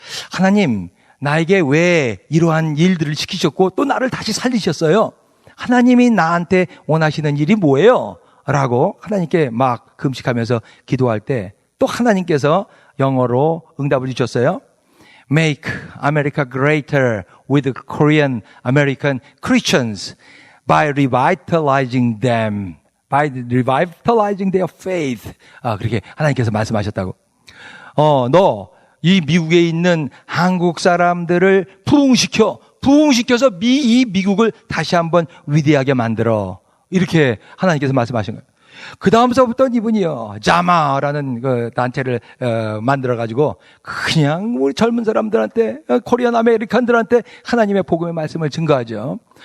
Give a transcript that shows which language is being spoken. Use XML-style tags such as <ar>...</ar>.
<ko>하나님, 나에게 왜 이러한 일들을 시키셨고 또 나를 다시 살리셨어요? 하나님이 나한테 원하시는 일이 뭐예요? 라고 하나님께 막 금식하면서 기도할 때 또 하나님께서 영어로 응답을 주셨어요.</ko> <en>Make America greater with Korean American Christians by revitalizing them, by revitalizing their faith.</en> <ko>그렇게 하나님께서 말씀하셨다고. 너 이 미국에 있는 한국 사람들을 부흥시켜서 이 미국을 다시 한번 위대하게 만들어. 이렇게 하나님께서 말씀하신 거예요. 그 다음서부터 이분이요, 자마라는 그 단체를 만들어가지고 그냥 우리 젊은 사람들한테, 코리안 아메리칸들한테 하나님의 복음의 말씀을 증거하죠.</ko>